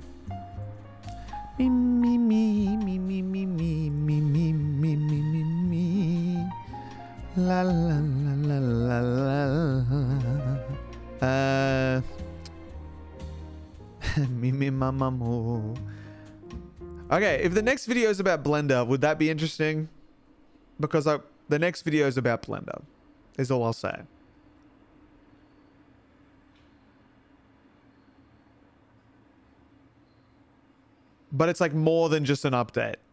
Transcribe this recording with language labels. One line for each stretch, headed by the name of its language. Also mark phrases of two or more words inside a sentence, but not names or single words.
English: Me, me, me, me, me, me, me, me, me, me, me, me, me. La la la la la la. mama moo. Okay, if the next video is about Blender, would that be interesting? Because the next video is about Blender, is all I'll say. But it's like more than just an update.